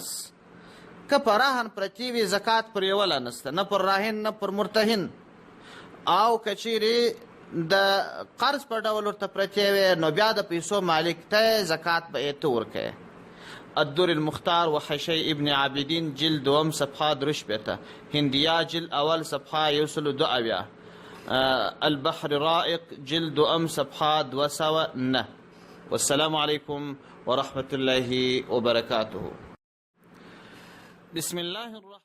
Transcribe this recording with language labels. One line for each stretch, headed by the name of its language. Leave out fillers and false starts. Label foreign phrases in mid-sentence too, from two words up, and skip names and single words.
Pashto: که په رهن پرتي وي زکات پر یوله نسته، نه پر راهن نه پر مرتهن. او که چیرې د قرض په ډول ورته پرتې وي، نو بیا د پیسو مالک ته زکات به یې ته ورکوې.
Persian: الدر المختار وحشي ابن عابدین جلد دوم صفحه 3 هندیه جلد اول صفحه 102 البحر رائق جلد دوم صفحه 209.
Arabic: والسلام علیکم ورحمة الله وبرکاته. بسم الله الرحمن